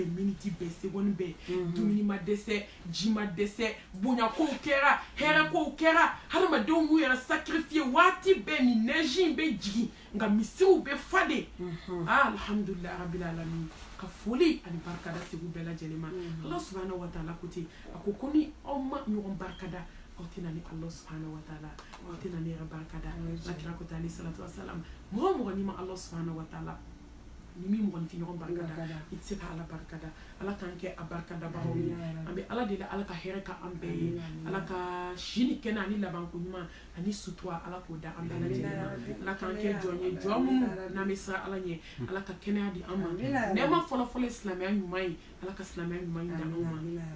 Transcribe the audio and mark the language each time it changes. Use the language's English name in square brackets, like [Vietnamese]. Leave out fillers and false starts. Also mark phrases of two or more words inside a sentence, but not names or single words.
[Bambara] miniti bɛɛ seconde bɛɛ dumuni ma dɛsɛ ji ma dɛsɛ bonyakow kɛra hɛrɛkow kɛra hadamadenw b'u yɛrɛ sacrifier waati bɛɛ ni neige in bɛ jigin nka misiw bɛ fade [Arabic] الحمد لله رب العالمين [Bambara] ka foli ani barikada segu bɛɛ lajɛlen ma [Arabic] الله سبحانه وتعالى [Bambara] ko ten a ko ko ni aw ma ɲɔgɔn barikada aw tɛna ni [Arabic] الله سبحانه وتعالى [Bambara] aw tɛna ni yɛrɛ barikada lakira ko ten [Arabic] عليه الصلاة والسلام [Bambara] mɔgɔ mɔgɔ ni ma [Arabic] الله سبحانه وتعالى [Bambara] ni min mɔgɔ ni tɛ ɲɔgɔn barikada i tɛ se ka ala barikada ala k'an kɛ a barikadabagaw ye an bɛ ala deli ala ka hɛrɛ ka an bɛɛ ye ala ka si ni kɛnɛ ani labanko ɲuman ani sutura ala k'o da an bɛɛ lajɛlen ma ala k'an kɛ jɔn ye jɔn minnu n'an bɛ siran ala ɲɛ ala ka kɛnɛya di an ma nɛɛma fɔlɔfɔlɔ ye silamɛya ɲuman ye ala ka silamɛya ɲuman yi da an ma ko